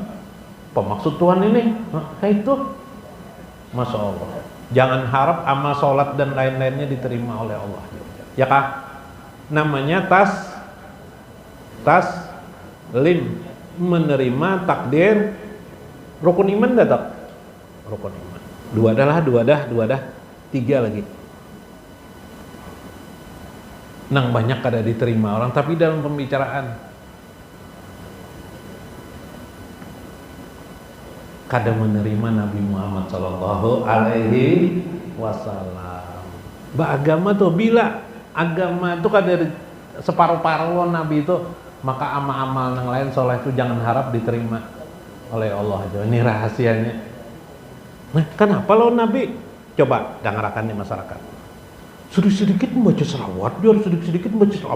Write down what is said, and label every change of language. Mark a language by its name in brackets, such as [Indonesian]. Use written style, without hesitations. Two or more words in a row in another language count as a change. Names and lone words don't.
[Banjar] Apa maksud Tuhan ini? Kayak itu. [Arabic] ما شاء الله. [Banjar] Jangan harap amal sholat dan lain-lainnya diterima oleh Allah. Ya kah? Namanya taslim, menerima takdir. Rukun iman datang. Rukun iman. Dua dah. Tiga lagi. Nang banyak kada diterima orang, tapi dalam pembicaraan kada menerima Nabi Muhammad [Arabic] صلى الله عليه وسلم. [Banjar] Agama tuh bila agama itu kada separuh-paruh Nabi itu, maka amal-amal yang lain soleh itu jangan harap diterima oleh Allah aja. Ini rahasianya. Nah, kenapa lo Nabi? Coba dengarkan nih masyarakat. Sedikit-sedikit membaca selawat, dia sedikit-sedikit membaca selawat.